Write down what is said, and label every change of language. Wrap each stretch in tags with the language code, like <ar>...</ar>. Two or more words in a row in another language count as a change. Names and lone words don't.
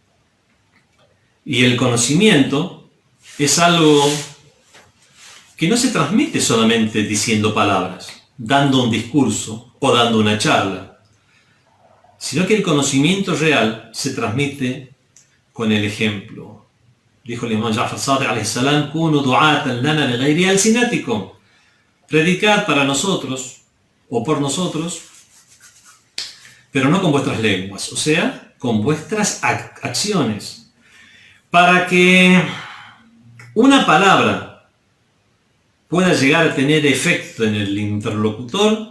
<es>Y el conocimiento es algo que no se transmite solamente diciendo palabras, dando un discurso o dando una charla, sino que el conocimiento real se transmite con el ejemplo. Dijo el imam</es> <ar>Ja'far Sadiq عليه السلام: "كونوا دعاة لنا لغير ألسنتكم",</ar> <es>predicad para nosotros o por nosotros, pero no con vuestras lenguas, o sea, con vuestras acciones, para que una palabra pueda llegar a tener efecto en el interlocutor.</es>